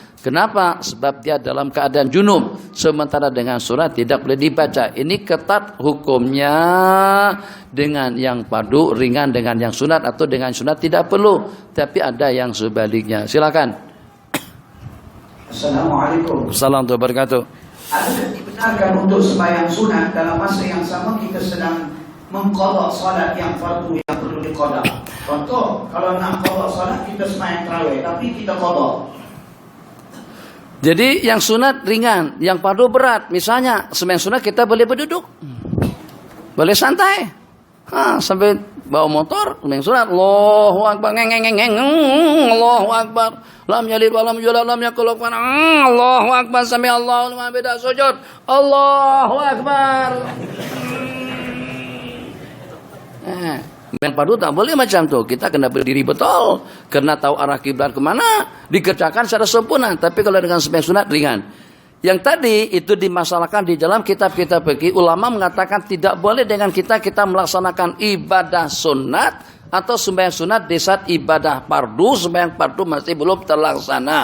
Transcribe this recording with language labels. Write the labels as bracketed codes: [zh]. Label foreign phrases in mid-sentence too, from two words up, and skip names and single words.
[ms] Kenapa? Sebab dia dalam keadaan junub. Sementara dengan surat tidak boleh dibaca. Ini ketat hukumnya dengan yang fardu, ringan dengan yang sunat, atau dengan sunat tidak perlu. Tapi ada yang sebaliknya. Silakan. Assalamualaikum. [ar] السلام عليكم ورحمة الله وبركاته. [ms] Adakah dibenarkan untuk sembahyang sunat dalam masa yang sama kita sedang mengqadha salat yang fardu yang perlu diqadha? Contoh, kalau nak qadha salat kita sembahyang tarawih tapi kita qadha. Jadi yang sunat ringan, yang fardu berat. Misalnya sembahyang sunat kita boleh berduduk, boleh santai, sampai bawa motor sembahyang sunat. [ar] الله أكبر، الله أكبر، لم يلد ولم يولد لم يكن له كفوا أحد. الله أكبر, سمع الله لمن حمده، سجود، الله أكبر. [ms] Yang fardu tak boleh macam tu. Kita kena berdiri betul, kena tahu arah kiblat kemana, dikerjakan secara sempurna. Tapi kalau dengan sembahyang sunat ringan. Yang tadi itu dimasalahkan di dalam kitab-kitab fikih. Ulama mengatakan tidak boleh dengan kita melaksanakan ibadah sunat atau sembahyang sunat di saat ibadah fardu, sembahyang fardu masih belum terlaksana.